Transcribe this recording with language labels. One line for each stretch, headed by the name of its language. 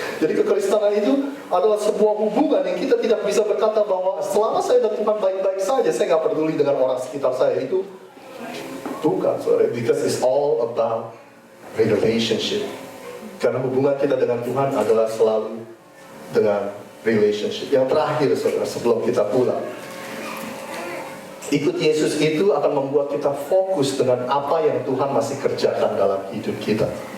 Indonesian: Jadi kekristenan itu adalah sebuah hubungan yang kita tidak bisa berkata bahwa selama saya dan Tuhan baik-baik saja, saya nggak peduli dengan orang sekitar saya. Itu bukan, saudara.
English: Because it's all about relationship.
Indonesian: Karena hubungan kita dengan Tuhan adalah selalu dengan relationship. Yang terakhir, saudara, sebelum kita pulang, ikut Yesus itu akan membuat kita fokus dengan apa yang Tuhan masih kerjakan dalam hidup kita.